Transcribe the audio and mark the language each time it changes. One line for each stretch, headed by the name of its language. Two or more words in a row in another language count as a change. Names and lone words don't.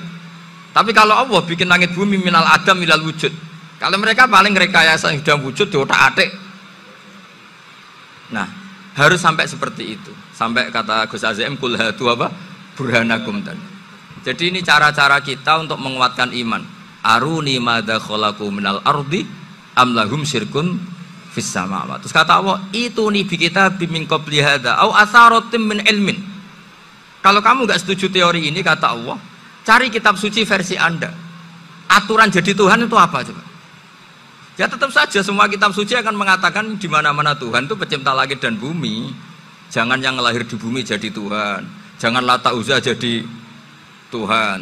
Indonesian: Tapi kalau Allah bikin langit bumi
Arabic: من العدم من الوجود.
Indonesian: Kalau mereka paling rekayasa sudah wujud di otak-atik. Nah, harus sampai seperti itu. Sampai kata Gus Azim
Arabic: قل هاتوا
Indonesian: apa? Burhanakum tadi. Jadi ini cara-cara kita untuk menguatkan iman.
Arabic: أروني ماذا خلقوا من الأرض أم لهم شرك في السماوات.
Indonesian: Terus kata Allah, itu nih
Arabic: بكتاب من قبل هذا أو أثارة من علم.
Indonesian: Kalau kamu nggak setuju teori ini, kata Allah, cari kitab suci versi Anda. Aturan jadi Tuhan itu apa coba? Ya tetap saja semua kitab suci akan mengatakan di mana-mana Tuhan itu pencipta langit dan bumi. Jangan yang lahir di bumi jadi Tuhan. Jangan Lata Uzza jadi Tuhan.